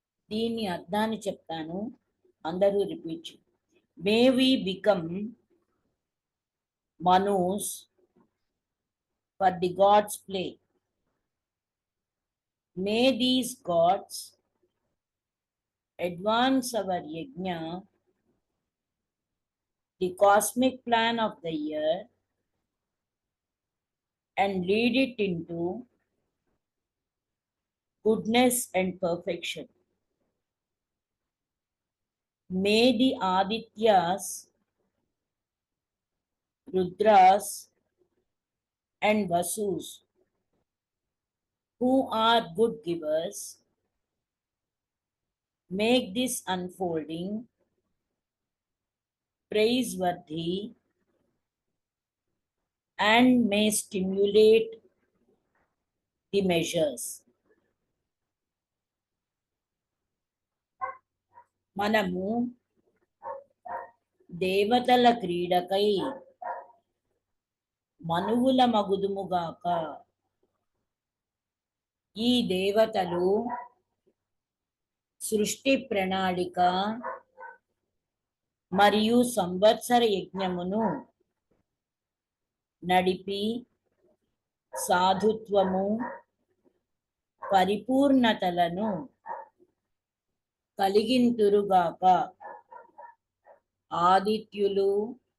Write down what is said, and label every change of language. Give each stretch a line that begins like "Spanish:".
Telugu: దీని అర్థాన్ని చెప్తాను, అందరూ repeat.
English: May we become manus for the gods play. May these gods advance our yajna, the cosmic plan of the year, and lead it into goodness and perfection. May the Adityas, Rudras, and Vasus, who are good givers, make this unfolding praiseworthy and may stimulate the measures.
Telugu: మనము దేవతల క్రీడకై మనువుల మగుదుముగాక. ఈ దేవతలు సృష్టి ప్రణాళిక మరియు సంవత్సర యజ్ఞమును నడిపి సాధుత్వము, పరిపూర్ణతలను కలిగింతురుగాక. ఆదిత్యులు,